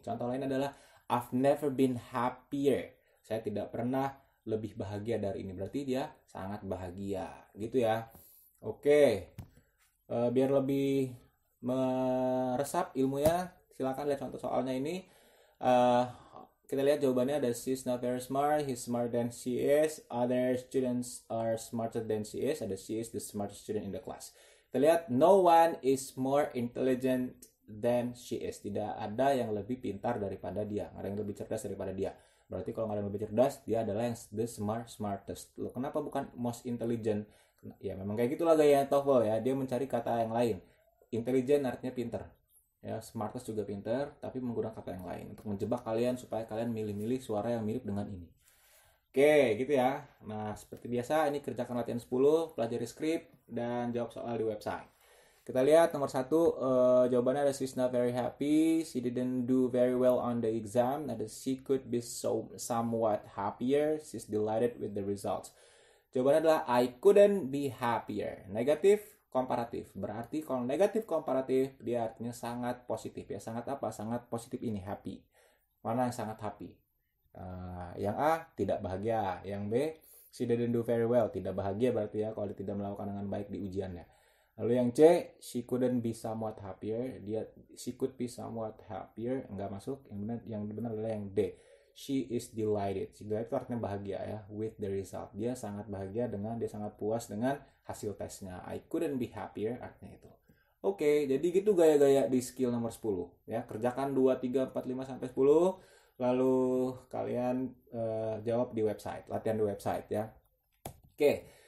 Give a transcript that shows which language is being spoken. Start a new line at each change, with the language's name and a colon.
Indonesian: Contoh lain adalah
English: I've never been happier.
Indonesian: Saya tidak pernah lebih bahagia dari ini. Berarti dia sangat bahagia. Gitu ya. Oke. Biar lebih meresap ilmunya, silakan lihat contoh soalnya ini. Kita lihat jawabannya ada
English: she's not very smart, he's smarter than she is, other students are smarter than she is, ada she is the smartest student in the class.
Indonesian: Kita lihat
English: no one is more intelligent than she is.
Indonesian: Tidak ada yang lebih pintar daripada dia, nggak ada yang lebih cerdas daripada dia. Berarti kalau nggak ada yang lebih cerdas, dia adalah yang
English: the smartest.
Indonesian: Loh, kenapa bukan
English: most intelligent?
Indonesian: Ya memang kayak gitulah gaya TOEFL ya, dia mencari kata yang lain. Intelligent artinya pintar ya, smartest juga pintar, tapi menggunakan kata yang lain untuk menjebak kalian supaya kalian milih-milih suara yang mirip dengan ini. Oke, gitu ya. Nah, seperti biasa, ini kerjakan latihan 10, pelajari skrip, dan jawab soal di website. Kita lihat nomor 1, jawabannya ada
English: she's not very happy, she didn't do very well on the exam, ada she could be somewhat happier, she's delighted with the results.
Indonesian: Jawabannya adalah
English: I couldn't be happier.
Indonesian: Negatif, komparatif. Berarti kalau negatif komparatif, dia artinya sangat positif ya. Sangat apa? Sangat positif ini, happy. Mana yang sangat happy? Yang A, tidak bahagia. Yang B,
English: she didn't do very well. Tidak bahagia berarti ya kalau dia tidak melakukan dengan baik di ujiannya.
Indonesian: Lalu yang C,
English: she couldn't be somewhat happier. She could be somewhat happier.
Indonesian: Enggak masuk. Yang benar adalah yang D.
English: She is delighted.
Indonesian: Delighted itu artinya bahagia ya,
English: with the result.
Indonesian: Dia sangat bahagia dia sangat puas dengan hasil tesnya.
English: I couldn't be happier
Indonesian: artinya itu. Oke, jadi gitu gaya-gaya di skill nomor 10 ya. Kerjakan 2, 3, 4, 5 sampai 10. Lalu kalian jawab di website, latihan di website ya. Oke.